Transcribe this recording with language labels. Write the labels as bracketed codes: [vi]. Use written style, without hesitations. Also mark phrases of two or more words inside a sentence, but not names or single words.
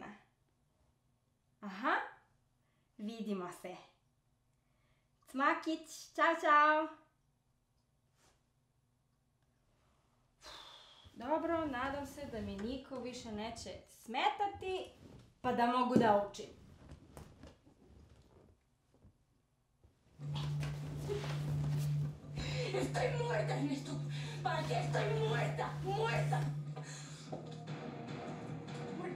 [sr] Aha, vidimo se. Cmakić, čao. Dobro, nadam se da mi niko više neće smetati, pa da mogu da učim. [es] Estoy muerta en esto. ¿Para qué estoy muerta? Muerta. Muerta.